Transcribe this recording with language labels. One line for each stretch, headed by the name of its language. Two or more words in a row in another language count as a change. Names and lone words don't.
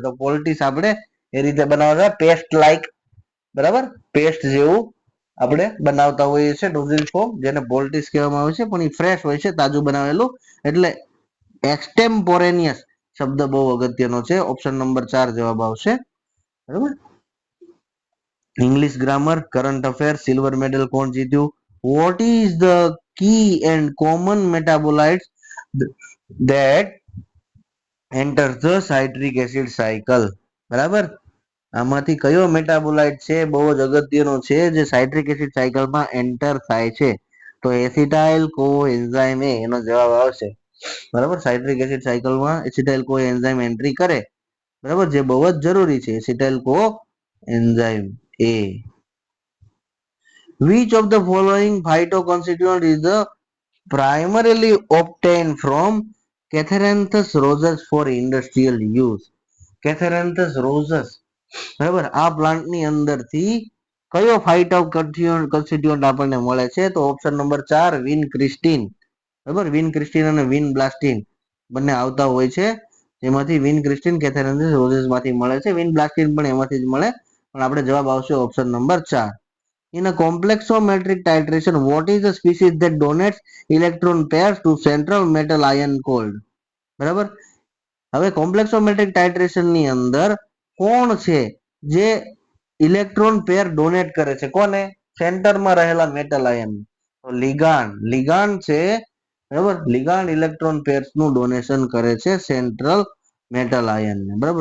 Gujarati: તો પોલ્ટીસ આપણે એ રીતે બનાવવા,
English: paste like,
Gujarati: બરાબર, પેસ્ટ જેવું આપણે બનાવતા હોઈએ છીએ ડોઝેજ ફોર્મ, જેને પોલ્ટીસ કહેવામાં આવે છે, પણ એ ફ્રેશ હોય છે, તાજું બનાવેલું, એટલે એક્સટેમ્પોરેનિયસ શબ્દ બહુ અગત્યનો છે.
English: option number 4
Gujarati: જવાબ આવશે, બરાબર.
English: English grammar, current affair,
Gujarati: સિલ્વર મેડલ કોણ જીત્યું?
English: What is the key and common metabolites that enters the citric acid cycle,
Gujarati: બરાબર. આમાંથી કયો મેટાબોલાઇટ છે બહુ જ અગત્યનો છે જે
English: citric acid cycleમાં
Gujarati: એન્ટર થાય છે? તો
English: acetyl co enzyme
Gujarati: એનો જવાબ આવશે, બરાબર.
English: citric acid cycleમાં acetyl co enzyme
Gujarati: એન્ટ્રી કરે, બરાબર, જે બહુ જ જરૂરી છે,
English: acetyl co enzyme A. Which of the following phytoconstituent is the primarily obtained from Catharanthus rosus for industrial use? Catharanthus rosus,
Gujarati: બરાબર, આ પ્લાન્ટની અંદરથી કયો
English: phyto constituent
Gujarati: આપણને મળે છે? તો
English: option number 4,
Gujarati: વિન ક્રિસ્ટીન, બરાબર, વિન ક્રિસ્ટીન અને વિન બ્લાસ્ટીન બંને આવતા હોય છે, એમાંથી વિન ક્રિસ્ટીન કેથેરેન્સિસ રોઝિસ માંથી મળે છે, વિન બ્લાસ્ટીન પણ એમાંથી જ મળે, પણ આપણે જવાબ આવશે
English: option number 4. In a complexometric titration, what is the species that donates electron pairs to central metal ion cold?
Gujarati: બરાબર. હવે
English: complexometric titration
Gujarati: ની અંદર કોણ છે જે
English: electron pair donate
Gujarati: કરે છે? કોને? સેન્ટરમાં રહેલા
English: metal ion.
Gujarati: તો લિગાન્ડ, લિગાન્ડ છે, બરાબર, લિગાન્ડ
English: electron pairs
Gujarati: નું ડોનેશન કરે છે
English: central metal ion
Gujarati: ને, બરાબર.